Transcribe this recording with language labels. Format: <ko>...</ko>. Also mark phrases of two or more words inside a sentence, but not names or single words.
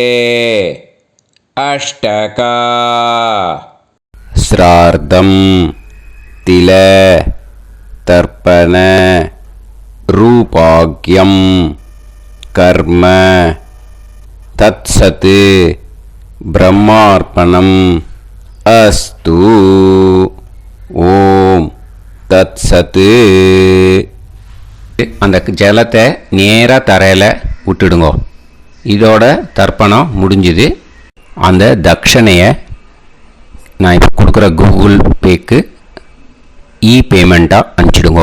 <sa>अष्टका श्रार्धं तिल तर्पण रूपाग्यं कर्म तत्सत् ब्रह्मार्पणम् अस्तु. ओम् तत् सत्.</sa> <ta>அந்த ஜலத்தை நேராக தரையில் விட்டுடுங்க. இதோட தர்ப்பணம் முடிஞ்சுது. அந்த தட்சணையை நான் இப்போ கொடுக்குற கூகுள் பேக்கு பேமெண்ட்டாக அனுப்பிச்சிடுங்க.</ta>